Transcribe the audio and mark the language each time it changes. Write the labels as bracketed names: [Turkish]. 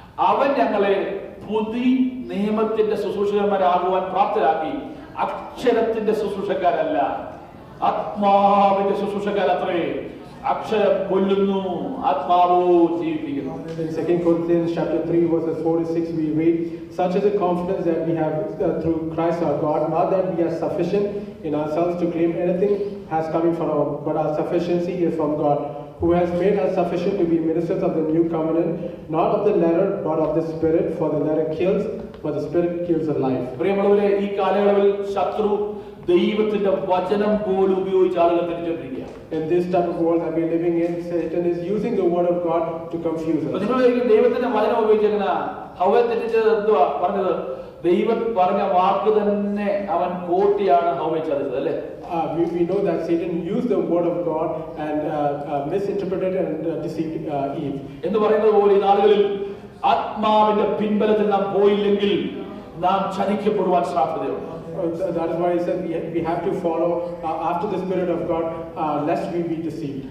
[Malayalam] അവൻ ഞങ്ങളെ പുതിയ നിയമത്തിന്റെ ശുശ്രൂഷകന്മാരാകുവാൻ പ്രാപ്തരാക്കി. അക്ഷരത്തിന്റെ ശുശ്രൂഷക്കാരല്ല, ആത്മാവിന്റെ ശുശ്രൂഷക്കാരത്രേ. അക്ഷരം കൊല്ലുന്നു, ആത്മാവോ ജീവിപ്പിക്കുന്നു. [English] In 2 Corinthians chapter 3 verses 4 to 6 we read, such is the confidence that we have through Christ our God, not that we are sufficient in ourselves to claim anything has coming from our, but our sufficiency is from God, who has made us sufficient to be ministers of the new covenant, not of the letter but of the Spirit, for the letter kills but the Spirit gives a life. [Malayalam] പ്രിയമുള്ളവരെ, ഈ കാലയളവിൽ ശത്രു ദൈവത്തിന്റെ വചനം പോലും ഉപയോഗിച്ച് ആളുകൾ തിരിച്ചുകൊണ്ടിരിക്കുക. [English] In this type of world that we are living in, Satan is using the word of God to confuse us. [Malayalam] നിങ്ങൾ ദൈവത്തിന്റെ വചനം ഉപയോഗിച്ച് എങ്ങനെ ഹവ്വയെ തെറ്റിച്ചത് എന്തുവാ പറഞ്ഞത്? ദൈവം പറഞ്ഞ വാക്ക് തന്നെ അവൻ കോട്ടിയാണ് ഹൗവയെ ചതിച്ചത് അല്ലേ? [English] We know that Satan used the word of God and misinterpreted and deceived Eve. [Malayalam] എന്ന് പറയുന്നത് പോലെ ഈ നാളുകളിൽ ആത്മാവിന്റെ പിൻബലത്തിൽ നാം പോയില്ലെങ്കിൽ നാം ചതിക്കപ്പെടുവാൻ സാധ്യതയുണ്ട്. [English] That is why he said we have to follow after the Spirit of God, lest we be deceived.